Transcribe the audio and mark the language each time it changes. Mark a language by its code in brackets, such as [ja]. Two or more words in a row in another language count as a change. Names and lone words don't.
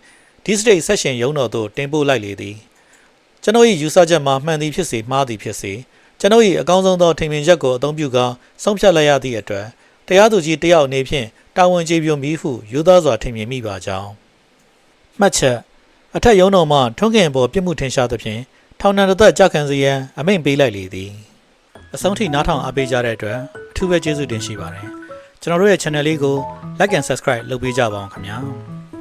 [my] ဒီစတိတ်ဆက်ရှင်ရုံးတော်သို့တင်ပို့လိုက်လေသည်ကျွန်ုပ်၏ယူဆချက်မှာမှန်သည်ဖြစ်စေမှားသည်ဖြစ်စေကျွန်ုပ်၏အကောင်းဆုံးသောထင်မြင်ချက်ကိုအသုံးပြုကာဆုံးဖြတ်လိုက်ရသည့်အတွက်တရားသူကြီးတယောက်အနေဖြင့်တာဝန်ကျေပွန်ပြီးဟုယူသားစွာထင်မြင်မိပါကြောင်းမှတ်ချက်အထက်ရုံးတော်မှထွန်းခင်ပေါ်ပြစ်မှုထင်ရှားသဖြင့်ထောင်ဒဏ်တစ်သက်ကြခံစေရန်အမိန့်ပေးလိုက်လေသည်အဆုံးထိနားထောင်အားပေးကြတဲ့အတွက်အထူးပဲကျေးဇူးတင်ရှိပါတယ်ကျွန်တော်တို့ရဲ့ channel လေးကို [en] like and subscribe [my] လုပ်ပေးကြပါအောင်ခင်ဗျာ